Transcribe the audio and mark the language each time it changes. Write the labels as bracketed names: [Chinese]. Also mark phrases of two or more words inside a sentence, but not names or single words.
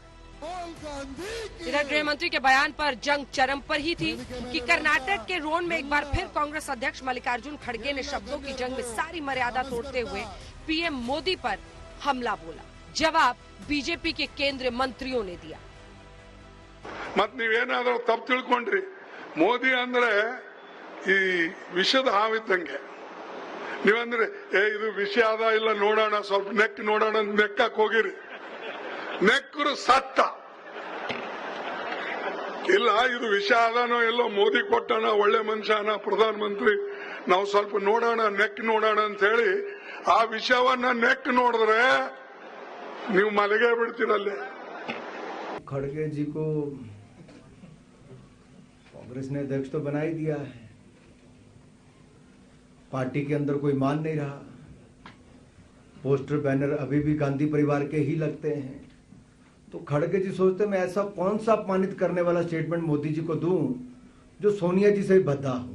[Hindi] इधर गृह मंत्री के बयान पर जंग चरम पर ही थी कि कर्नाटक के रोन में एक बार फिर कांग्रेस अध्यक्ष मल्लिकार्जुन खड़गे ने शब्दों की जंग में सारी मर्यादा तोड़ते हुए पीएम मोदी पर हमला बोला। जवाब बीजेपी के केंद्रीय मंत्रियों ने दिया। [Kannada] मत ನೀವೇನಾದರೂ ತಪ್ಪು ತಿಳ್ಕೊಂಡ್ರಿ ಮೋದಿ ಅಂದ್ರೆ ಈ ವಿಷದ ಹಾವಿದ್ದಂಗೆ ನೀವಂದ್ರೆ ಇದು ವಿಷ ಆದ ಇಲ್ಲ ನೋಡೋಣ ಸ್ವಲ್ಪ ನೆಕ್ ನೋಡೋಣ ನೆಕ್ಕಕ್ಕೆ ಹೋಗಿರಿ ನೆಕ್ಕರು ಸತ್ತ ಇಲ್ಲ ಇದು ವಿಷ ಆದನೋ ಎಲ್ಲೋ ಮೋದಿ ಕೊಟ್ಟಣ ಒಳ್ಳೆ ಮನುಷ್ಯನ ಪ್ರಧಾನ ಮಂತ್ರಿ ನಾವು ಸ್ವಲ್ಪ ನೋಡೋಣ ನೆಕ್ ನೋಡೋಣ ಅಂತ ಹೇಳಿ ಆ ವಿಷವನ್ನ ನೆಕ್ ನೋಡಿದ್ರೆ ನೀವು ಮಲಗೇ ಬಿಡ್ತೀರಲ್ಲೇ। [Hindi] खड़गे जी को कांग्रेस ने अध्यक्ष तो बना ही दिया है, पार्टी के अंदर कोई मान नहीं रहा। पोस्टर बैनर अभी भी गांधी परिवार के ही लगते हैं। तो खड़गे जी सोचते मैं ऐसा कौन सा अपमानित करने वाला स्टेटमेंट मोदी जी को दूं जो सोनिया जी से भी भद्दा हो।